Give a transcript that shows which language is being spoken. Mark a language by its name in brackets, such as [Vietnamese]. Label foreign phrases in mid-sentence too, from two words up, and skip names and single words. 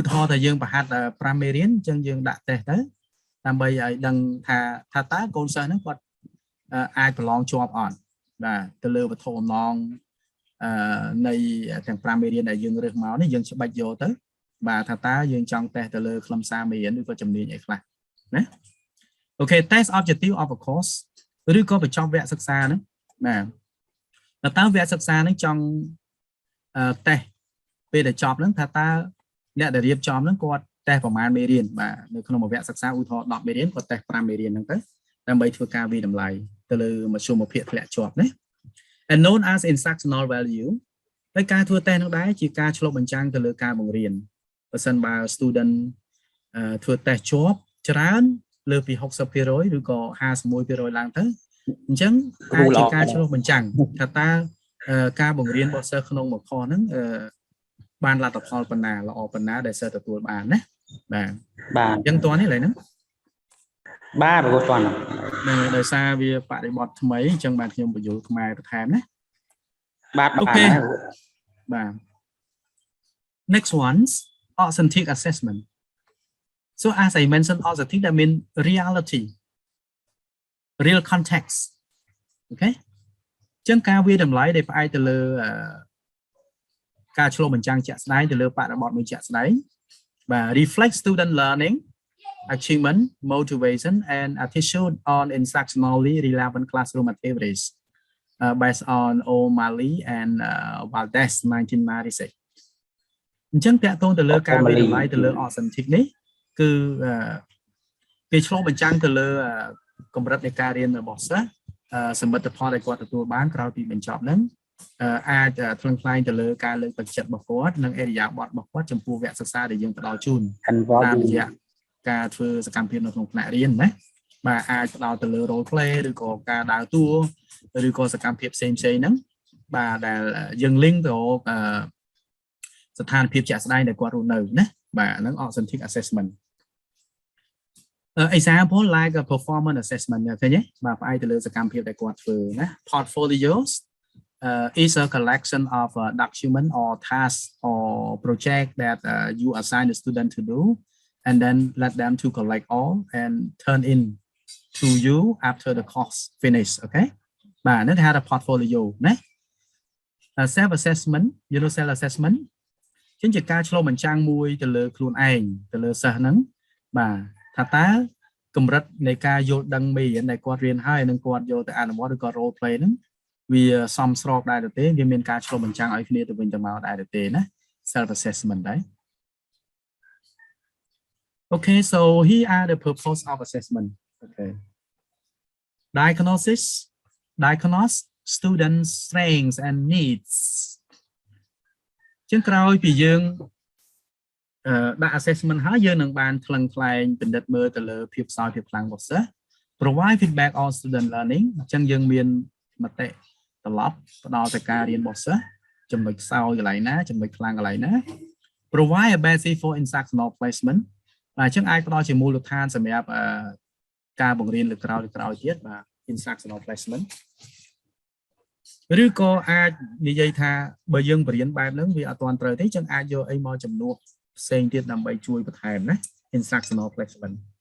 [Khmer] ទាហរណ៍ថាយើងប្រហាត់5មេរៀនអញ្ចឹងយើងដាក់តេស្តទៅដើម្បីឲ្យដឹងថាតើកូនសិស្សហ្នឹងគាត់អាចប្រឡងជាប់អត់បាទទៅលើវត្ថុបំណងនៃទាំង5មេរៀនដែលយើងរើសមកនេះយើងច្បិចយកទៅបាទថាតើយើងចង់តេស្តទៅលើខ្លឹមសារ មេរៀនឬក៏ជំនាញអីខ្លះណា [English] Okay, test objective of a course [Khmer] ឬក៏បញ្ចប់វគ្គសិក្សាហ្នឹងបាទតើវគ្គសិក្សាហ្នឹងចង់តេស្តពេលដែលចប់ហ្នឹងថាតើអ្នកដែលរៀបចំហ្នឹងគាត់តេស្តប្រ មាណមេរៀនបាទនៅក្នុងមួយវគ្គសិក្សាឧទាហរណ៍10មេរៀនគាត់តេស្ត5មេរៀនហ្នឹងទៅដើម្បីធ្វើការវិតម្លៃទៅលើមធ្យមភាពធ្លាក់ជាប់ណា and [English] known as instructional value [Khmer] ហើយការធ្វើតេស្តហ្នឹងដែរជាការឆ្លុះបញ្ចាំងទៅលើការបង្រៀនបើសិនបើ student ធ្វើតេស្តជា ប់ច្រើនលើពី 60% ឬក៏ 51% ឡើងទៅអញ្ចឹងអាចជាការឆ្លុះបញ្ចាំងថាតើការបង្រៀនរបស់សិស្សក្នុងមួយខហ្នឹងបានលទ្ធផលប៉ុណ្ណាល្អប៉ុណ្ណាដែលសិស្សទទួលបានណាបាទអញ្ចឹងតើនេះឡើយហ្នឹងបាទប្រកបតហ្នឹងដោយសារវាបរិបទថ្មីអញ្ចឹងបាទខ្ញុំបញ្យល់ខ្មែរបន្ថែមណាបាទអូខេបាទ [English] next one's authentic assessment. So as I mentioned, also think that mean reality, real context. Okay. [Khmer] ចឹងការវាតម្លៃដែលផ្អែកទៅលើការឆ្លុះបញ្ចាំងជាក់ស្ដែងទៅលើបរិបទមួយជាក់ស្ដែងបាទ [English] reflect student learning, achievement, motivation and attitude on instructionally relevant classroom activities based on O'Malley and Valdez 1996. [Khmer] អញ្ចឹងតកតងទៅលើការវាតម្លៃទៅលើ authentic នេះគឺគេឆ្លុះបញ្ចាំងទៅលើកម្រិតនៃការរៀនរបស់សិស្សសមិទ្ធផលដែលគាត់ទទួលបានក្រោយពីបញ្ចប់ហ្នឹងអាចថ្លឹងថ្លែងទៅ លើការលើកទឹកចិត្តរបស់គាត់និងអេរិយាបថរបស់គាត់ចំពោះវគ្គសិក្សាដែលយើងផ្ដល់ជូនតាមរយៈការធ្វើសកម្មភាពនៅក្នុងថ្នាក់រៀនណាបាទអាចផ្ដល់ទៅលើ [English] role play [Khmer] ឬក៏ការដើរតួឬក៏សកម្មភាពផ្សេងៗហ្នឹងបាទដែលយើង link ទៅស្ថានភាពជាក់ស្ដែងដែលគាត់រស់នៅណាបាទហ្នឹង [English] authentic assessment example like a performance assessment [Khmer] ឃើញទេបាទផ្អែកទៅលើសកម្មភាពដែលគាត់ធ្វើណា [English] portfolios is a collection of document or task or project that you assign the student to do and then let them to collect all and turn in to you after the course finish okay [Khmer] បាទនេះគេហៅថា portfolio ណា [English] self assessment you know self assessment [Khmer] ជាការឆ្លុះបញ្ចាំងមួយទៅលើខ្លួនឯងទៅលើសិស្សហ្នឹងបាទថាតើកម្រិតនៃការយល់ដឹងមេរៀនដែលគាត់រៀនហើយនឹងគាត់យកទៅអនុវត្តឬក៏ [English] role play [Khmer] ហ្នឹងវាសមស្របដែរទេវាមានការឆ្លុះបញ្ចាំងឲ្យគ្នាទៅវិញទៅមកដែរទេណា [English] self assessment [Khmer] ដែរ [English] Okay so here are the purpose of assessment okay diagnose students strengths and needs [Khmer] ជាងក្រោយពីយើងដាក់ assessment ហើយយើងនឹងបានថ្លឹងថ្លែងពិនិត្យមើលទៅលើភាពខ្សោយភាពខ្លាំងរបស់ សិស្ស [English] provide feedback on student learning [Khmer] អញ្ចឹងយើងមានមតិត្រឡប់ផ្ដល់ទៅការរៀនរបស់សិស្សចំណុចខ្សោយកន្លែងណាចំណុចខ្លាំងកន្លែងណា [English] provide a basis for instructional placement [Khmer] បាទអញ្ចឹងអាចផ្ដល់ជាមូលដ្ឋានសម្រាប់ការបង្រៀនលើក្រោយទៀតបាទ [English] instructional placement [Khmer] ឬក៏អាចនិយាយថាបើយើងបរៀនបែបហ្នឹងវាអត់ទាន់ត្រូវទេអញ្ចឹងអាចយកអីមកជំនួសផ្សេងទៀតដើម្បីជួយបន្ថែមណា [English] instructional placement